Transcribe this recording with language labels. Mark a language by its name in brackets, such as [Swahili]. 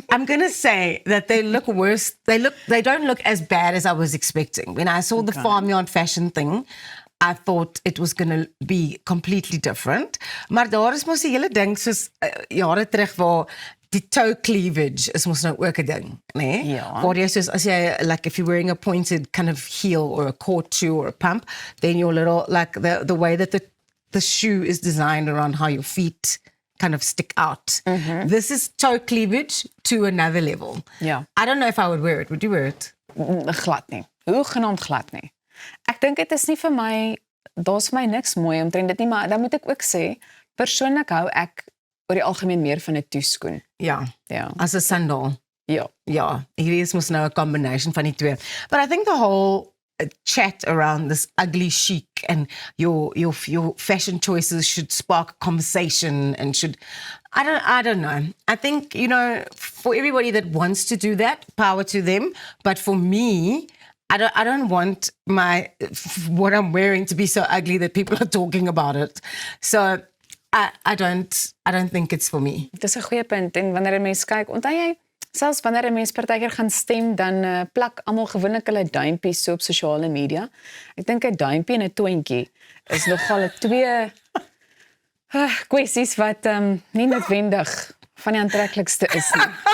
[English] I'm going to say that they look worse. They don't look as bad as I was expecting. When I saw the farmyard fashion thing, I thought it was going to be completely different. [Afrikaans] Maar daar is mos die hele ding soos jare terug waar die toe cleavage is mos nou ook 'n ding, né? Ja. Waar jy soos as jy [English] like if you're wearing a pointed kind of heel or a court shoe or a pump, then your little like the way that the shoe is designed around how your feet kind of stick out. This is toe cleavage to another level. [Afrikaans] Ja. [English] I don't know if I would wear it. Would you wear it? [Afrikaans] Glad nie. Hoegenaamd glad nie. Ek dink dit is nie vir my, daar's vir my niks mooi omtrent dit nie, maar dan moet ek ook sê, persoonlik hou ek oor die algemeen meer van 'n toeskoen. Ja. Ja. As 'n sandal. Ja. Ja, hierdie is mos nou 'n combination van die twee. [English] But I think the whole chat around this ugly chic and your fashion choices should spark a conversation and should I don't know. I think, you know, for everybody that wants to do that, power to them, but for me, I don't want what I'm wearing to be so ugly that people are talking about it. So I don't think it's for me. [Afrikaans] Dit is 'n goeie punt en wanneer 'n mens kyk, onthou jy, selfs wanneer 'n mens partykeer gaan stem, dan plak almal gewoonlik hulle duimpies so op sosiale media. Ek dink 'n duimpie en 'n toontjie is nogal 'n twee kwessies wat nie noodwendig van die aantreklikste is nie.